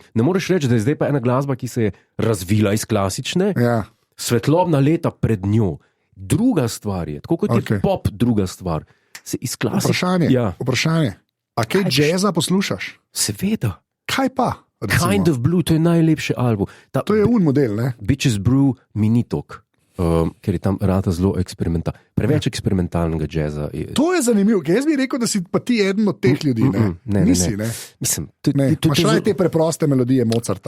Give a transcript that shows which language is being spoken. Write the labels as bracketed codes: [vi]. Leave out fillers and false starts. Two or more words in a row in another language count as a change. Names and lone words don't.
[sl] Ne moreš reči, da je zdaj pa ena glasba, ki se je razvila iz klasične, svetlobna leta pred njo. Druga stvar je, tako kot je pop druga stvar. Vprašanje. A kaj jazza poslušaš? Seveda. Kaj pa? Recimo? Kind of Blue, to je najlepši album. To je model, ne? Bitches Brew Minitok, ker je tam rata zelo eksperimentalna. Preveč eksperimentalnega jazza. To je zanimivo, ker jaz bi rekel, da si pa ti eden od teh ljudi. Ne. Nisi, ne? Mislim, imaš raj te preproste melodije Mozarta.